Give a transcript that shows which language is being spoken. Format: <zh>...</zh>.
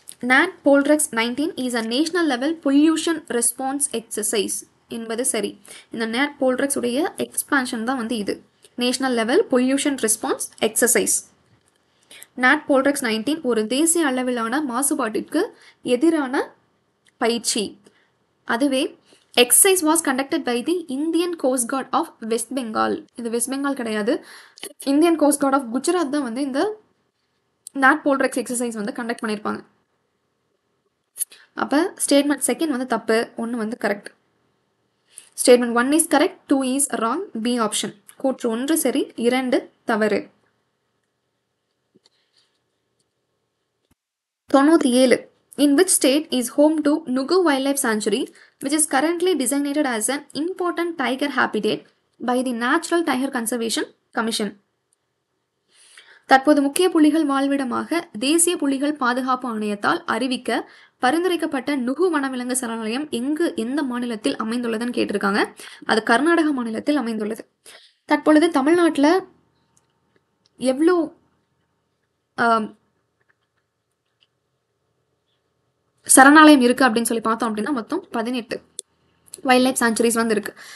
<en>NAT Polrex 19 is a national level pollution response exercise</en> <ta>என்பது சரி. இந்த NAT Polrex உடைய எக்ஸ்பான்ஷன் தான் வந்து இது, national level pollution response exercise. NAT Polrex 19 ஒரு தேசிய அளவிலான மாசுபாட்டிற்கு எதிரான பயிற்சி. அதுவே</ta> <en>Exercise was conducted by the Indian Coast Guard of West Bengal.</en> <ta>இது வெஸ்ட் பெங்கால் கிடையாது, Indian cost card of Gujarat தான் வந்து இந்த நாட் போல்ட்ரெக்ஸ் எக்ஸசைஸ் வந்து கண்டக்ட் பண்ணியிருப்பாங்க. அப்போ ஸ்டேட்மெண்ட் செகண்ட் வந்து தப்பு, 1 வந்து correct.</ta> <en>Statement 1 is correct, 2 is wrong, B option.</en> <ta>கூற்று 1 சரி, 2 தவறு. 97.</ta> <en>In which state is home to Nugu Wildlife Sanctuary, which is currently designated as an important tiger habitat by the Natural Tiger Conservation Commission?</en> <ta>தற்போது முக்கிய புலிகள் வாழ்விடமாக தேசிய புலிகள் பாதுகாப்பு ஆணையத்தால் அறிவிக்க பரிந்துரைக்கப்பட்ட நுகு வனவிலங்கு சரணாலயம் எந்த மாநிலத்தில் அமைந்துள்ளதுன்னு கேட்டிருக்காங்க. அது கர்நாடக மாநிலத்தில் அமைந்துள்ளது. தற்பொழுது தமிழ்நாட்டில் எவ்வளோ சரணாலயம் இருக்கு அப்படின்னு சொல்லி பார்த்தோம் அப்படின்னா மொத்தம் 18 வைல்ட் லைஃப் சான்ச்சுரிஸ் வந்து இருக்கு.</ta>